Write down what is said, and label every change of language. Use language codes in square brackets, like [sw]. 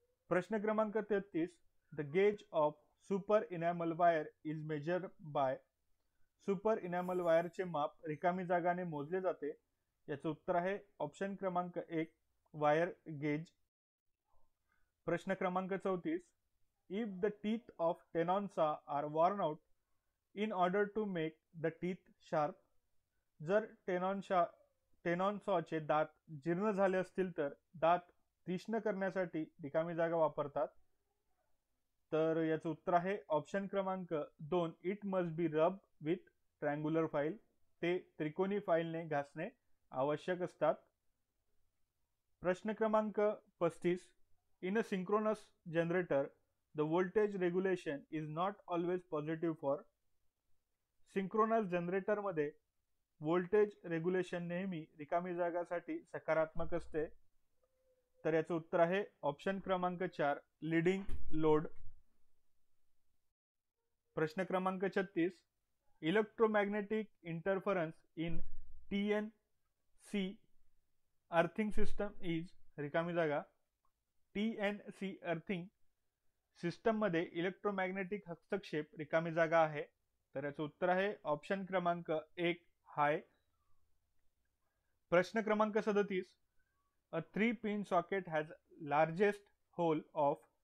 [mr] प्रश्न क्रमांक [en] 33. The gauge of super enamel wire is measured by. [mr] Super enamel वायरचे माप रिकामी जागाने मोजले जाते. याचं उत्तर आहे ऑप्शन क्रमांक 1 वायर गेज. प्रश्न क्रमांक 34. [en] If the teeth of tenon saw are worn out in order to make the teeth sharp. [mr] जर टेनॉनसॉचे दात जीर्ण झाले असतील तर दात तीक्ष्ण करण्यासाठी रिकामी जागा वापरतात. तर याचं उत्तर आहे ऑप्शन क्रमांक 2 [en] It must be rub with triangular file. [mr] ते त्रिकोणी फाईलने घासणे आवश्यक असतात. प्रश्न क्रमांक 35. [en] In a synchronous generator the voltage regulation is not always positive for. [mr] Synchronous generator मध्ये व्होल्टेज रेग्युलेशन नेहमी रिकामी जागासाठी सकारात्मक असते. तर याचं उत्तर आहे ऑप्शन क्रमांक 4 लीडिंग लोड. प्रश्न क्रमांक 36. [en] Electromagnetic interference in TNC earthing system is. [mr] रिकामी जागा. TNC अर्थिंग सिस्टम मध्ये इलेक्ट्रोमॅग्नेटिक हस्तक्षेप रिकामी जागा आहे. तर याचं उत्तर आहे ऑप्शन क्रमांक 1 हाय. प्रश्न क्रमांक 37. [en] A 3-pin socket has largest hole of.